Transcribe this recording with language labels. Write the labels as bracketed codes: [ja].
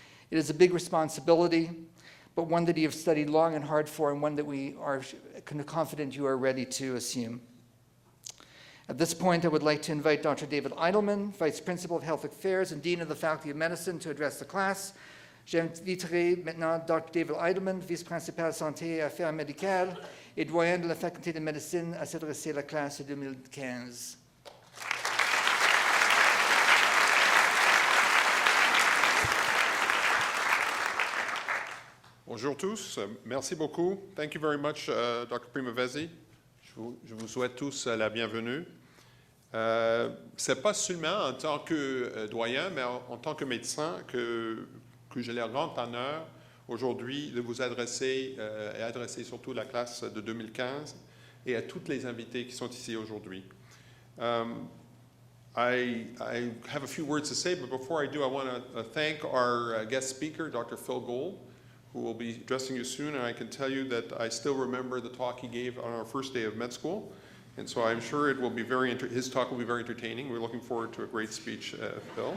[en] It is a big responsibility, but one that you have studied long and hard for, and one that we are confident you are ready to assume. At this point, I would like to invite Dr. David Eidelman, Vice Principal of Health Affairs and Dean of the Faculty of Medicine, to address the class. [fr] J'inviterai maintenant Dr. David Eidelman, Vice-Principal Santé et Affaires Médicales et doyen de la Faculté de Médecine, à s'adresser à la classe 2015. Bonjour tous, merci beaucoup. [en] Thank you very much, Dr. Primavesi. [fr] Je vous souhaite tous la bienvenue. Ce n'est pas seulement en tant que doyen, mais en tant que médecin que j'ai le grand honneur aujourd'hui de vous adresser et adresser surtout la classe de 2015 et à tous les invités qui sont ici aujourd'hui. [en] I have a few words to say, but before I do, I want to thank our guest speaker, Dr. Phil Gold, who will be addressing you soon, and I can tell you that I still remember the talk he gave on our first day of med school. And so I'm sure it will be his talk will be very entertaining. We're looking forward to a great speech, Phil.